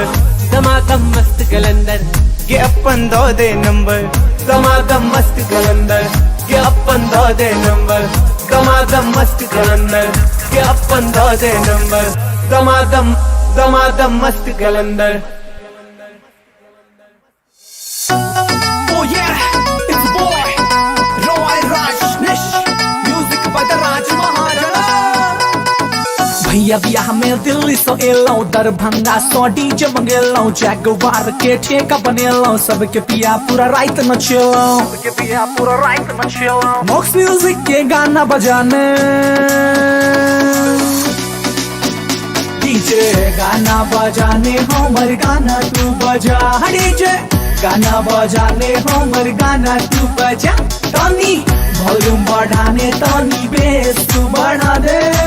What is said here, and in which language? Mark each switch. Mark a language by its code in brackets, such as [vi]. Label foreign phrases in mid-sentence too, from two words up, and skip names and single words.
[mai] दमादम मस्त कलंदर के अपन दो दे नंबर। दमादम मस्त कलंदर के अपन दो दे नंबर। दमादम मस्त कलंदर के अपन दो दे नंबर। दमादम दमादम मस्त कलंदर। [en] Oh yeah, it's boy Roy Rajneesh music by the Raj Maharaja। [mai] भैया बियाह में दिल्ली सो एलौ दरभंगा सो डीजे मंगेलौ जगवार के ठेका बनेलौ सबके पिया पूरा रात नचेलौ [en] Mox music [mai] के गाना बजाने डीजे गाना बजाने हमर गाना तू बजा डीजे गाना बजाने हमर गाना तू बजा तनी वॉल्यूम बढ़ाने तनी बेस तू बढ़ा दे।